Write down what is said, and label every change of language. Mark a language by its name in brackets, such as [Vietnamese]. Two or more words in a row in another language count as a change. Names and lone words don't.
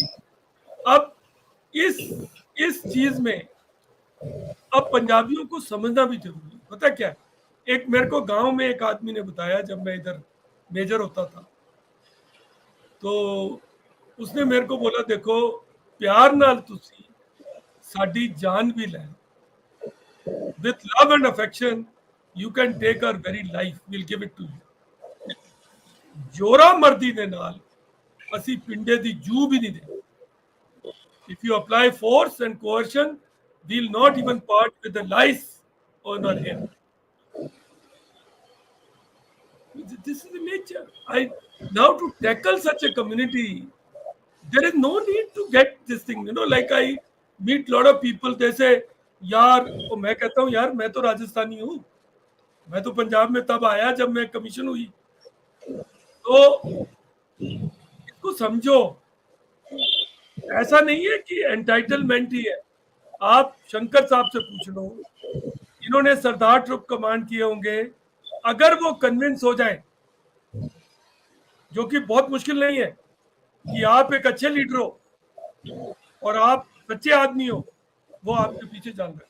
[Hindi] अब इस चीज में अब पंजाबियों को समझना भी जरूरी है। पता क्या, एक मेरे को गांव में एक आदमी ने बताया, जब मैं इधर मेजर होता था, तो उसने मेरे को बोला, देखो [Punjabi] ਪਿਆਰ ਨਾਲ ਤੁਸੀ ਸਾਡੀ ਜਾਨ ਭੀ ਲੈ, [English] with love and affection you can take our very life, we'll give it to you। [Punjabi] ਜੋਰਾ ਮਰਦੀ ਦੇ ਨਾਲ ਅਸੀ ਪਿੰਡੇ ਦੀ ਜੂ ਭੀ ਨਹੀਂ ਦੇ। [English] if you apply force and coercion, we'll not even part with the lice on our hair। this is the nature। Now to tackle such a community, there is no need to get this thing, like I meet lot of people, they say [Hindi] यार, तो मैं कहता हूँ यार मैं तो राजस्थानी हूँ, मैं तो पंजाब में तब आया जब मैं कमीशन हुई। तो इसको समझो, ऐसा नहीं है कि एंटाइटलमेंट ही है। आप शंकर साहब से पूछ लो, इन्होंने सरदार [English] troop command [Hindi] किए होंगे, अगर वो कन्विंस हो जाए, जो कि बहुत मुश्किल नहीं है, कि आप एक अच्छे लीडर हो और आप सच्चे आदमी हो, वो आपके पीछे चल रहे हैं।